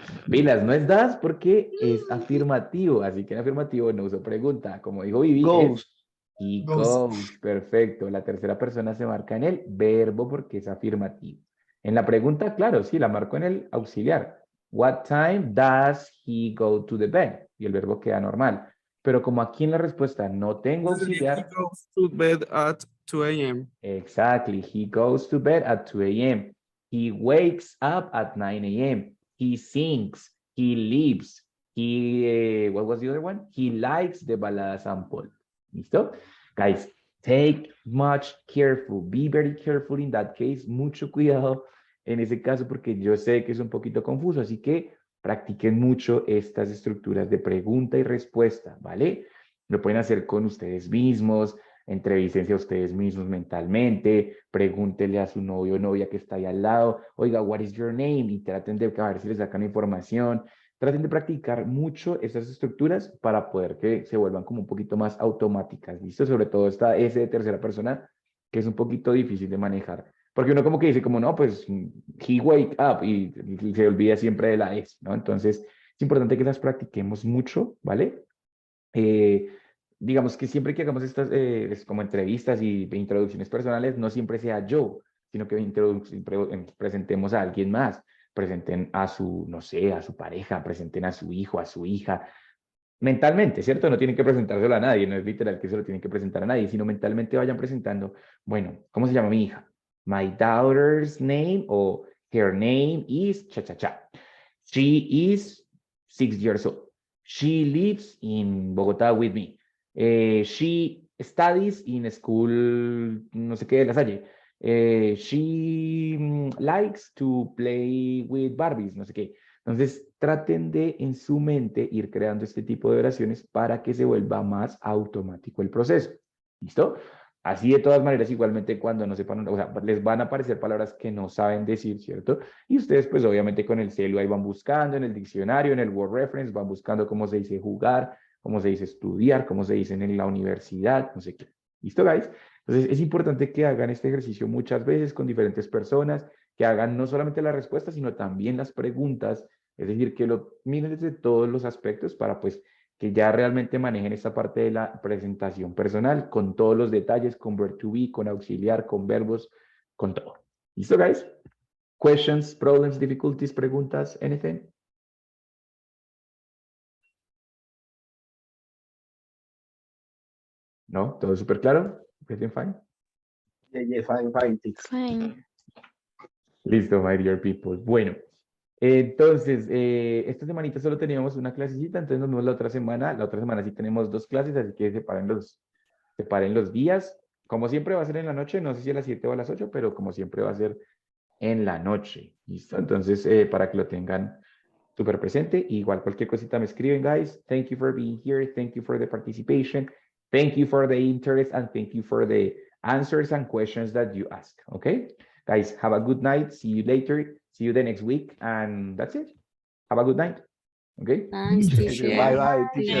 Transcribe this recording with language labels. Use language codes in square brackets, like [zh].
[es] Pilas, no es das porque es afirmativo, así que en afirmativo no uso pregunta. Como dijo Vivi, [en] Goes. [es] es [en] he goes. [es] Perfecto. La tercera persona se marca en el verbo porque es afirmativo. En la pregunta, claro, sí, la marco en el auxiliar. [en] What time does he go to the bed? [es] Y el verbo queda normal. Pero como aquí en la respuesta no tengo [en] He [es] auxiliar, [en] goes to bed at 2 a.m. exactly. He goes to bed at 2 a.m. He wakes up at 9 a.m. He sings. He lives. He, what was the other one? He likes the balada sample. ¿Listo? Guys, take much careful. Be very careful in that case. [es] Mucho cuidado en ese caso porque yo sé que es un poquito confuso. Así que practiquen mucho estas estructuras de pregunta y respuesta, ¿vale? Lo pueden hacer con ustedes mismos. Entrevístense a ustedes mismos mentalmente, pregúntenle a su novio o novia que está ahí al lado, oiga, [en] what is your name? [es] Y traten de a ver si les sacan información. Traten de practicar mucho estas estructuras para poder que se vuelvan como un poquito más automáticas, ¿listo? Sobre todo esta S de tercera persona, que es un poquito difícil de manejar. Porque uno como que dice como, no, pues, [en] he wake up, [es] y se olvida siempre de la S, ¿no? Entonces, es importante que las practiquemos mucho, ¿vale? Digamos que siempre que hagamos estas como entrevistas y introducciones personales, no siempre sea yo, sino que presentemos a alguien más, presenten a su, no sé, a su pareja, presenten a su hijo, a su hija, mentalmente, ¿cierto? No tienen que presentárselo a nadie, no es literal que se lo tienen que presentar a nadie, sino mentalmente vayan presentando, bueno, ¿cómo se llama mi hija? [en] My daughter's name o her name is cha-cha-cha. She is 6 years old. She lives in Bogotá with me. She studies in school, [es] no sé qué de La Salle. [en] She likes to play with Barbies, [es] no sé qué. Entonces, traten de en su mente ir creando este tipo de oraciones para que se vuelva más automático el proceso. ¿Listo? Así de todas maneras, igualmente cuando no sepan, o sea, les van a aparecer palabras que no saben decir, ¿cierto? Y ustedes pues obviamente con el celu ahí van buscando en el diccionario, en el Word Reference, van buscando cómo se dice jugar, cómo se dice estudiar, cómo se dice en la universidad, no sé qué. ¿Listo, guys? Entonces es importante que hagan este ejercicio muchas veces con diferentes personas, que hagan no solamente las respuestas, sino también las preguntas, es decir, que lo miren desde todos los aspectos para pues que ya realmente manejen esta parte de la presentación personal con todos los detalles, con verb to be, con auxiliar, con verbos, con todo. ¿Listo, guys? [en] Questions, problems, difficulties, preguntas, anything? [es] ¿No? ¿Todo súper claro? [en] ¿Everything fine? Yeah, fine, thanks. Fine. Listo, my dear people. [es] Bueno, entonces, esta semanita solo teníamos una clasecita, entonces nos vemos la otra semana. La otra semana sí tenemos 2 clases, así que separen los días. Como siempre va a ser en la noche, no sé si a las 7 o a las 8, pero como siempre va a ser en la noche. ¿Listo? Entonces, para que lo tengan súper presente. Igual cualquier cosita me escriben, guys. [en] Thank you for being here. Thank you for the participation. Thank you for the interest and thank you for the answers and questions that you ask. Okay? Guys, have a good night. See you later. See you the next week. And that's it. Have a good night. Okay? Thanks, teacher. Bye, teacher.